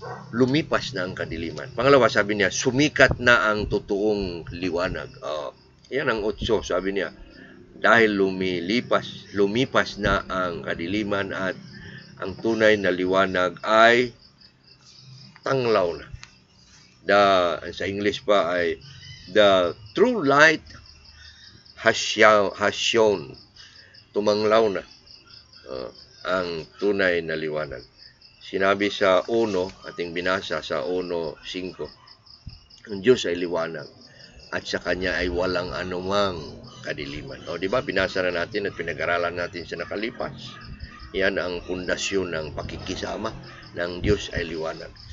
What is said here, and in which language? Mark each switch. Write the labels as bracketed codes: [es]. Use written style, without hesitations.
[tl] Lumipas na ang kadiliman. Pangalawa, sabi niya, sumikat na ang totoong liwanag. Yan ang 8, sabi niya. Dahil lumipas na ang kadiliman at ang tunay na liwanag ay tanglaw na. Sa English pa ay, [en] the true light has shown. [tl] Tumanglaw na ang tunay na liwanag. Sinabi sa 1, ating binasa sa 1:5, ang Diyos ay liwanag at sa kanya ay walang anumang kadiliman. O, di ba? Binasa na natin at pinag-aralan natin sa nakalipas. Yan ang pundasyon ng pakikisama ng Diyos ay liwanag.